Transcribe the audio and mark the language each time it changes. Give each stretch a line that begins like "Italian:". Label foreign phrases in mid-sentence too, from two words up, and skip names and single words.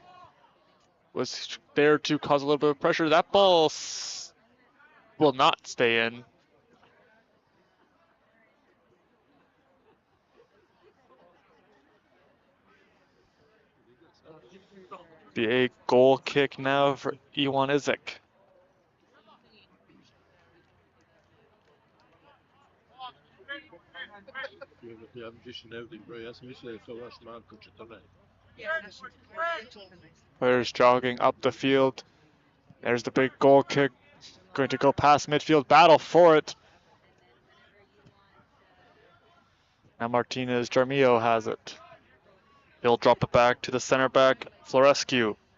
English: Was there to cause a little bit of pressure. That ball will not stay in. Be a goal kick now for Iwan Izek.
Serbian: Ja više ne vidim broj, ja sam mislio da je to vaš Marko 14.
English: Players jogging up the field. There's the big goal kick going to go past midfield, battle for it. Now Martinez Jarmillo has it. He'll drop it back to the center back, Florescu.